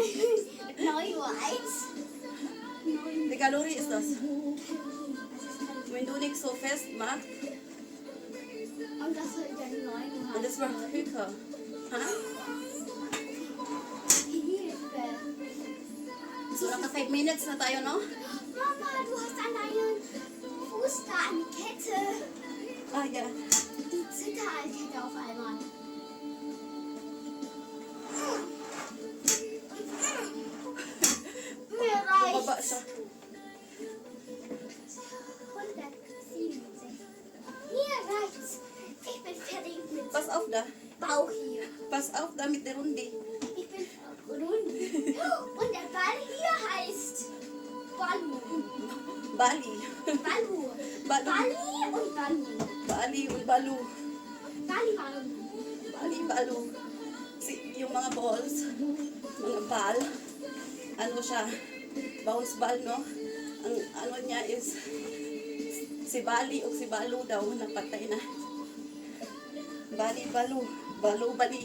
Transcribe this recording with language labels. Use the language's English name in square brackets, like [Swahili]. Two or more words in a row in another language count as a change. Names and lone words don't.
[German] 9 Uhr 1. 9 Die Kalorie ist das. Kalorien. Was ist Kalorien? Wenn du nicht so fest machst, Und das soll dann 9 Uhr und das wird höher. Ha? Hilfe. So, [Filipino] naka 5 minutes na tayo, no? [German] Mama, du hast an deinem Fuß da eine Kette. Ah, ja. Die Zitterkette auf einmal. Mir [Filipino] Bumaba [German] reicht's. [Filipino] siya. [German] 167. Mir reicht's. Ich bin fertig mit Pass auf da. Bauch hier. Pass auf da mit der Runde. Ich bin rund. Und der Ball hier heißt Balu. Bali. Balu. Balu. Bali und Balu. Bali und Balu. Bali, Balu. Bali, Balu. [Filipino] Yung mga balls, mga ball, ano siya, [English] bounce ball, [Filipino] no? Ang ano niya is, si Bali o si Balu daw, napatay na. Bali, Balu. Balu, Bali.